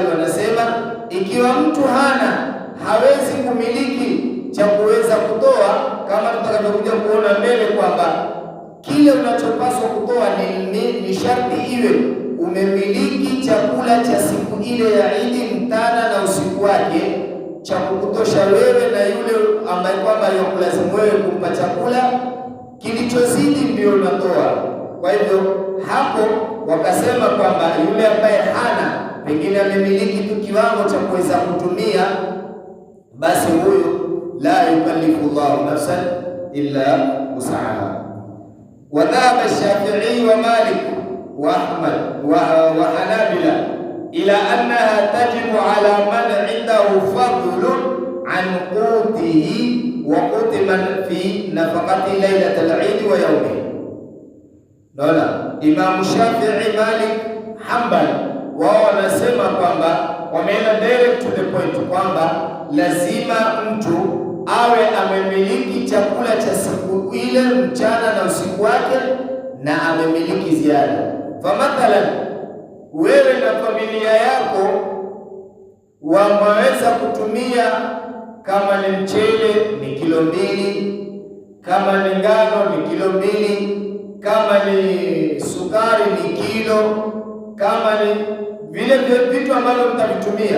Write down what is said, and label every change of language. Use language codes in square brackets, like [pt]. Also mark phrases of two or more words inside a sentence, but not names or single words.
[sw] wanasema ikiwa mtu hawezi kumiliki cha kuweza kutoa, kama tutakavyokuja kuona mbele kwamba kile unachopaswa kutoa ni sharti iwe umemiliki chakula cha siku ile ya Idi, mtana na usiku wake, cha kukutosha wewe na yule ambaye kwamba yakulazimu wewe kumpa chakula, kilichozidi ndio unatoa. Kwa hivyo hapo wakasema kwamba yule ambaye pengine amemiliki tu kiwango cha kuweza kutumia, basi huyo [ar] لا يكلف الله نفسا إلا وسعها. وذهب الشافعي ومالك وأحمد والحنابلة إلا أنها تجب على من عنده فضل عن قوته وقوت من في نفقة ليلة العيد ويومه. [sw] Naona Imam Shafi'i, Malik, Hanbal wao wanasema kwamba wameenda [en] direct to the point [sw] kwamba lazima mtu awe amemiliki chakula cha siku ile mchana na usiku wake na amemiliki ziada. Mathalan, wewe na familia yako wameweza kutumia, kama ni mchele ni kilo 2, kama ni ngano ni kilo 2, kama ni sukari ni kilo, kama ni vile vitu ambavyo mtavitumia.